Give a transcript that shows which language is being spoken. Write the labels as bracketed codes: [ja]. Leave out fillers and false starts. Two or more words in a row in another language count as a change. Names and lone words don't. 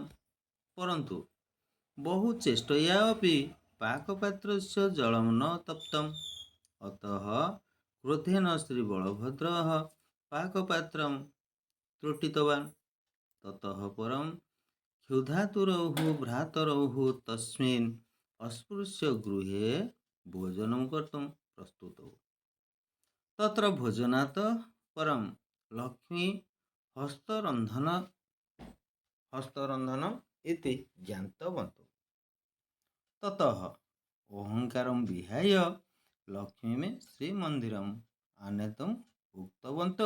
[sa] ପରନ୍ତୁ ବହୁ ଚେଷ୍ଟୟା अपि ପାକପାତ୍ରସ୍ୟ ଜଳଂ ନ ତପ୍ତମ୍, ଅତଃ କ୍ରୋଧେନ ଶ୍ରୀ ବଳଭଦ୍ରः ପାକପାତ୍ରଂ ତ୍ରୁଟିତବାନ୍। ତତଃ ପରଂ କ୍ଷୁଧାତୁରୌ ଭ୍ରାତରୌ ତସ୍ମିन् अस्पृश्य गृहे भोजनं कर्तुं प्रस्तुतौ। तत्र भोजनात् परं लक्ष्मी हस्तरन्धनम् इति ज्ञातवन्तौ। ततः अहङ्कारं विहाय लक्ष्मीं श्रीमन्दिरम् आनेतुम् उक्तवन्तौ।